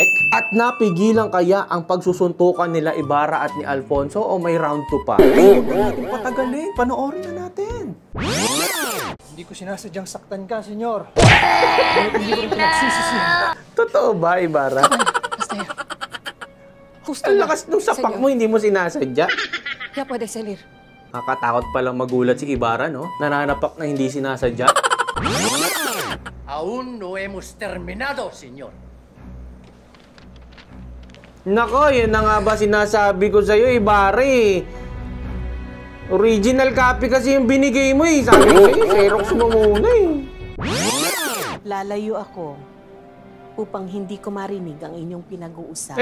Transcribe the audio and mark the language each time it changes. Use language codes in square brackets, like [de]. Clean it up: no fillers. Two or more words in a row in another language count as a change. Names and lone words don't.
[tl] At napigilan kaya ang pagsusuntukan nila Ibarra at ni Alfonso o may round 2 pa? Huwag na natin patagalin, panoorin na natin. Hindi ko sinasadyang saktan ka, senyor. Hindi ko rin pinagsisisi. Totoo ba, Ibarra? Basta yan. Ang lakas nung sapak mo, hindi mo sinasadya. [es] Ya puede salir. [tl] Nakakatakot palang magulat si Ibarra, no? Nananapak na hindi sinasadya. [es] Aún no hemos terminado, señor. [tl] Nako, yun na nga ba sinasabi ko sa'yo, Ibarra eh. [en] Original copy [tl] kasi yung binigay mo eh. Sabi ko sa'yo, Xerox mo muna eh. Lalayo ako upang hindi ko marinig ang inyong pinag-uusapan.